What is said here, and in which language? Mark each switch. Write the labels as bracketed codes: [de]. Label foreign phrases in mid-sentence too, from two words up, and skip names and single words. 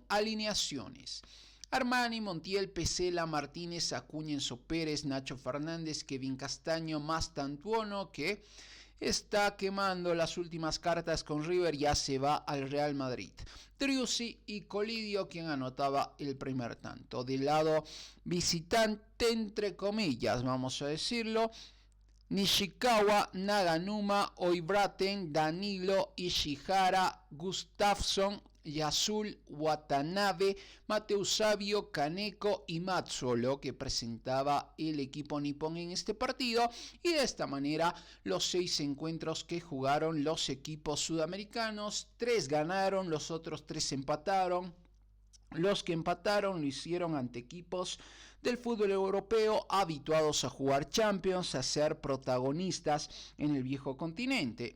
[es] Alineaciones: Armani, Montiel, Pesela, Martínez, Acuña, Enzo Pérez, Nacho Fernández, Kevin Castaño, Mastantuono, que está quemando las últimas cartas con River, ya se va al Real Madrid. Driussi y Colidio, quien anotaba el primer tanto. Del lado visitante, entre comillas, vamos a decirlo, Nishikawa, Naganuma, Oibraten, Danilo, Ishihara, Gustafsson, Yasul, Watanabe, Mateus Savio, Kaneko y Matsolo, que presentaba el equipo nipón en este partido. Y de esta manera los 6 encuentros que jugaron los equipos sudamericanos, 3 ganaron, los otros 3 empataron. Los que empataron lo hicieron ante equipos del fútbol europeo habituados a jugar Champions, a ser protagonistas en el viejo continente.